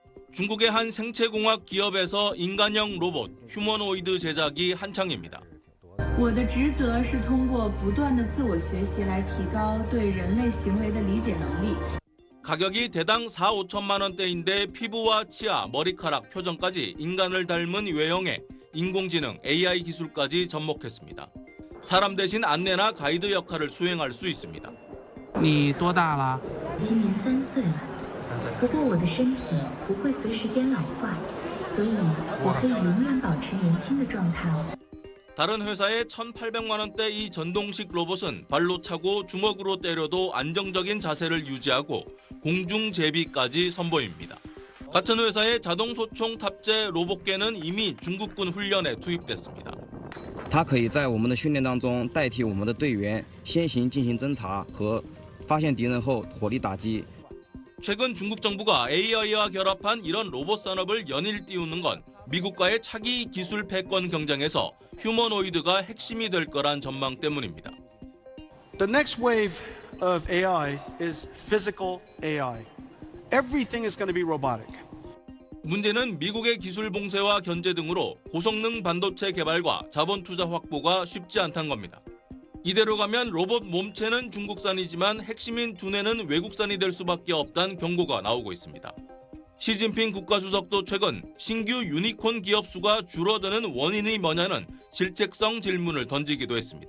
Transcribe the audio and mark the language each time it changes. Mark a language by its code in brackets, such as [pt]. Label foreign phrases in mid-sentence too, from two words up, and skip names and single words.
[ko] 중국의 한 생체공학 기업에서 인간형 로봇 휴머노이드 제작이 한창입니다. [zh] 我的职责是通过不断的自我学习来提高对人类行为的理解能力。 [ko] 가격이 대당 4, 5천만 원대인데 피부와 치아, 머리카락, 표정까지 인간을 닮은 외형에 인공지능 AI 기술까지 접목했습니다. 사람 대신 안내나 가이드 역할을 수행할 수 있습니다. [zh] 你多大了？今年3岁了，不过我的身体不会随时间老化，所以我可以永远保持年轻的状态。 [ko] 다른 회사의 1,800만 원대 이 전동식 로봇은 발로 차고 주먹으로 때려도 안정적인 자세를 유지하고 공중 제비까지 선보입니다. 같은 회사의 자동 소총 탑재 로봇개는 이미 중국군 훈련에 투입됐습니다. [zh] 它可以在我们的训练当中代替我们的队员先行进行侦查和发现敌人后火力打击。 [ko] 최근 중국 정부가 AI와 결합한 이런 로봇 산업을 연일 띄우는 건 미국과의 차기 기술 패권 경쟁에서 휴머노이드가 핵심이 될 거란 전망 때문입니다. [en] The next wave of AI is physical AI. Everything is going to be robotic. [ko] 문제는 미국의 기술 봉쇄와 견제 등으로 고성능 반도체 개발과 자본 투자 확보가 쉽지 않다는 겁니다. 이대로 가면 로봇 몸체는 중국산이지만 핵심인 두뇌는 외국산이 될 수밖에 없다는 경고가 나오고 있습니다. 시진핑 국가주석도 최근 신규 유니콘 기업 수가 줄어드는 원인이 뭐냐는 질책성 질문을 던지기도 했습니다.